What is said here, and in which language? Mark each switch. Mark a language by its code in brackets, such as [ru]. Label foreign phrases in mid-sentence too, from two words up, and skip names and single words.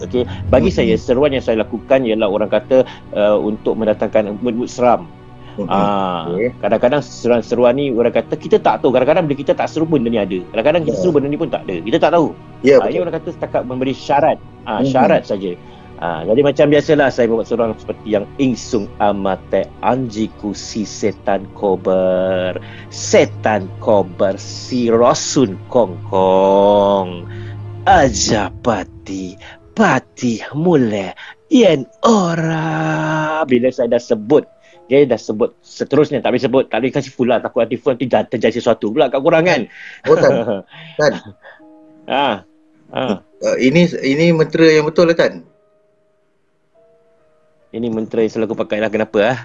[ms] Okey, bagi saya seruan yang saya lakukan ialah orang kata untuk mendatangkan mood seram. Kadang-kadang seruan ni orang kata kita tak tahu, kadang-kadang bila kita tak seru benda ni ada, kadang-kadang kita seru benda ni pun tak ada, kita tak tahu. Ini orang kata setakat memberi syarat, syarat saja. Jadi macam biasalah saya buat seruan seperti yang [jv] Ingsung amate anjiku si setan kober si rosun kongkong aja pati mule yen ora. [ms] Bila saya dah sebut, dah sebut seterusnya, tak boleh sebut, tak boleh kasih full lah, takut nanti full nanti terjadi sesuatu pula kat korang kan. Tan. Ini mentera yang betul lah Tan. Ini mentera yang selalu aku pakai lah, kenapa